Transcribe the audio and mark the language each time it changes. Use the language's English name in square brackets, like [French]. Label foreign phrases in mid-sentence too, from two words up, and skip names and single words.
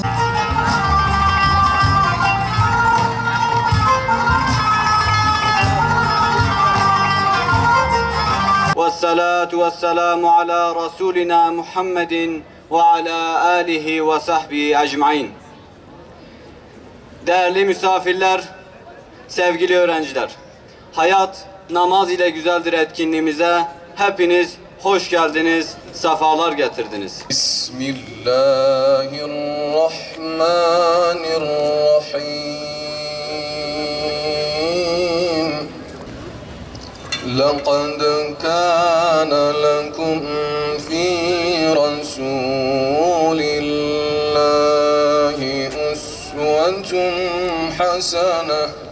[Arabic] والصلاة والسلام على رسولنا محمد وعلى آله وصحبه أجمعين. [Turkish] Değerli misafirler, sevgili öğrenciler, hayat namaz ile güzeldir etkinliğimize hepiniz hoş geldiniz, sefalar getirdiniz. Bismillahirrahmanirrahim. [Arabic] لقد كان لكم في رسول الله أسوة حسنة.